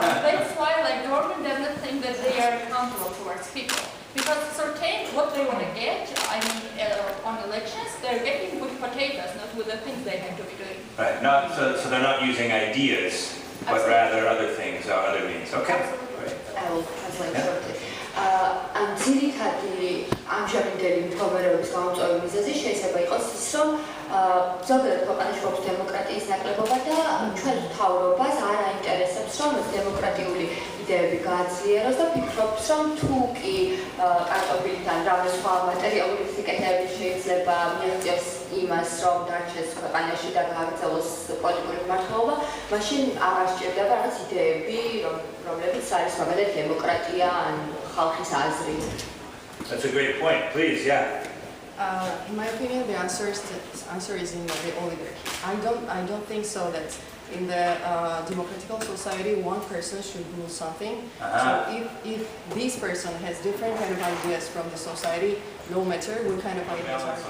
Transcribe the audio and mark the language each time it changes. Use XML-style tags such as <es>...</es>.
<en>That's why government doesn't think that they are accountable towards people. Because certain what they want to get, I mean, on elections, they're getting with potatoes, not with the things they have to be doing. Right, so they're not using ideas, but rather other things or other means. Okay. Great. I will translate shortly.</en> <ka>ამ ძირითადი ამჟამინდელი მდგომარეობის გამომწვევი მიზეზი შეიძლება იყოს ის, რომ ზოგადად ქვეყანაში გვაქვს დემოკრატიის ნაკლებობა და ჩვენ მთავრობას არ აინტერესებს, რომ დემოკრატიული იდეები გააძლიეროს და ფიქრობს, რომ თუ კი კარტოფილითან რამე სხვა მატერიალური სიკეთეები შეიძლება მიაღწიოს იმას, რომ დარჩეს ქვეყანაში და გააგრძელოს პოლიტიკური მმართველობა, მაშინ აღარ სჭირდება რაღაც იდეები, რომლებიც არის მაგალითად დემოკრატია ან ხალხის აზრი.</ka> <en>That's a great point. Please, yeah. In my opinion, the answer is in the oligarchy. I don't think so that in the democratical society, one person should rule something. So if this person has different kind of ideas from the society, no matter what kind of ideas are</en>